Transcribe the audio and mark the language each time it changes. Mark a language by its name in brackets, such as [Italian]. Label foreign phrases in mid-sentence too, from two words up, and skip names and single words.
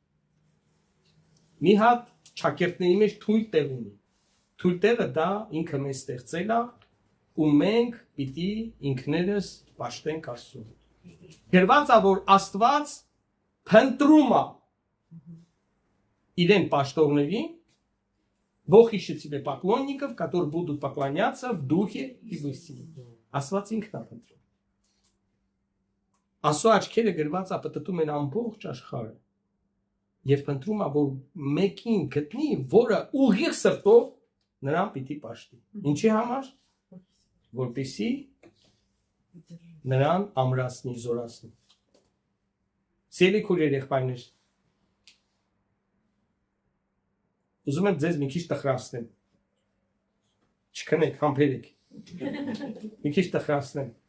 [Armenian] մի հատ ճակերտների մեջ թույլ տեղ ունի։ Թույլ տեղը դա ինքը մեզ ստեղծել է ու մենք պիտի ինքներս պաշտենք Աստծուն։ Գրված է, որ Աստված փնտրում է իրեն պաշտողներին, [Russian] Бог ищет себе поклонников, которые будут поклоняться в духе и в истине. [Armenian] Աստված ինքն է փնտրում։ Աստծո աչքերը գրված է պատտում են ամբողջ աշխարհը։ Եվ փնտրում է, որ մեկին գտնի, որը ուղիղ սրտով նրան պիտի պաշտի։ Ինչի համար? Որպեսզի նրան ամրացնի, զորացնի։ Սիրելի քույրեր, եղբայրներ, ուզում եմ ձեզ մի քիչ տխրացնեմ։ Չքնեք, համբերեք։ Մի քիչ տխրացնեմ։